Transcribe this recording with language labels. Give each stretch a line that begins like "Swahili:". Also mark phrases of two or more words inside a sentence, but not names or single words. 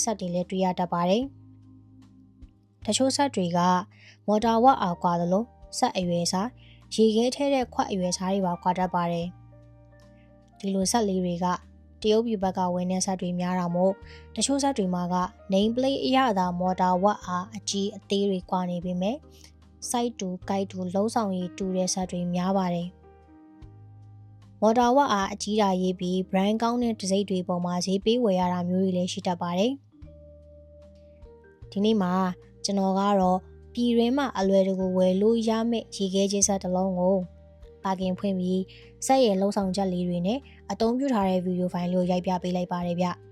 Burmese: ဆက်တွေလည်းတွေ့ရတတ်ပါတယ်တချို့ဆက်တွေကမော်တာဝက်အားကွာသလိုဆက်အရွယ်စားရေခဲထဲတဲ့ခွက်အရွ ယ်စားတွေပါကွာတတ်ပါတယ်ဒီလိုဆက်လေးတွေကတရုတ်ပြည်ဘက်ကဝင်းတဲ့ဆက်တွေများတာမို့တချို့ဆက်တွေမှာက
English: name plate
Burmese: အရသာမော်တာဝက်အားအကြီးအသေးတွေကွာနေပေမဲ့
English: site to guide to
Burmese: လုံးဆောင်ရည်တူတဲ့ဆက်တွေများပါတယ်မော်တာဝက်အားအကြီးတာရေးပြီး brand ကောင်းတဲ့တစိမ့်တွေပေါ်မှာဈေးပေးဝယ်ရတာမျိုးတွေလည်းရှိတတ်ပါတယ် ဒီနေ့မှာကျွန်တော်ကတော့ပြည်ရင်းမှာအလွယ်တကူဝယ်လို့ရမယ့်ရေခဲချစ်ဆက်တစ်လုံးကိုပါကင်ဖွင့်ပြီးဆက်ရဲ့လုံးဆောင်ချက်လေးတွေနဲ့အသုံးပြုထားတဲ့ဗီဒီယိုဖိုင်လေးကိုရိုက်ပြပေးလိုက်ပါတယ်ဗျ